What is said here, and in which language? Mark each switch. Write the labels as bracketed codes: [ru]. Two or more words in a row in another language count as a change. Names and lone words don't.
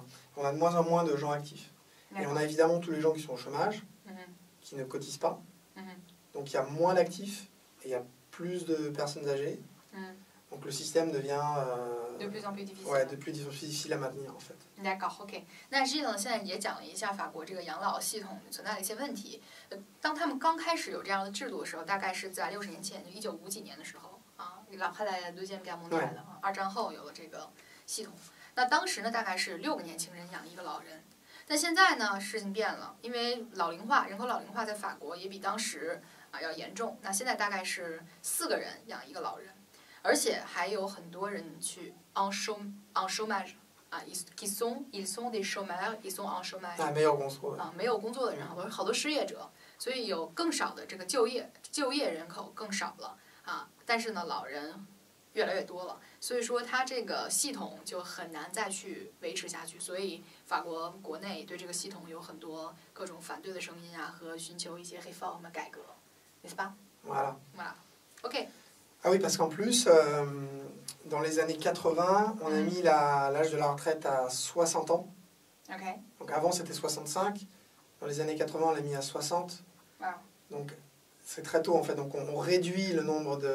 [fr] On a de moins en moins de gens actifs. Et on a évidemment tous les gens qui sont au chômage, qui ne cotisent pas. Donc il y a moins d'actifs et il y a plus de personnes âgées. Donc le système devient de plus en plus difficile. Ouais, de plus en plus difficile à maintenir en fait. D'accord, [zh] OK。那Gilles呢，现在也讲了一下法国这个养老系统存在的一些问题。当他们刚开始有这样的制度的时候，大概是在60年前，就1950几年的时候啊， [fr] après la deuxième guerre mondiale [zh] 啊，二战后有了这个系统。那当时呢，大概是6个年轻人养一个老人。但现在呢，事情变了，因为老龄化，人口老龄化在法国也比当时要严重。那现在大概是4个人养一个老人。而且还有很多人去 [fr] en chômage [zh] 啊 [fr] ils sont des chômeurs ils sont en chômage [zh] 没有工作啊，没有工作的人，好多失业者，所以有更少的这个就业人口更少了啊。但是呢，老人越来越多了，所以说它这个系统就很难再去维持下去。所以法国国内对这个系统有很多各种反对的声音啊，和寻求一些 réforme 改革， [fr] n'est-ce pas？ Voilà. OK。 Ah oui, parce qu'en plus, dans les années 80, on a mis l'âge de la retraite à 60 ans. Okay. Donc avant, c'était 65. Dans les années 80, on l'a mis à 60. Wow. Donc c'est très tôt, en fait. Donc on réduit le nombre de...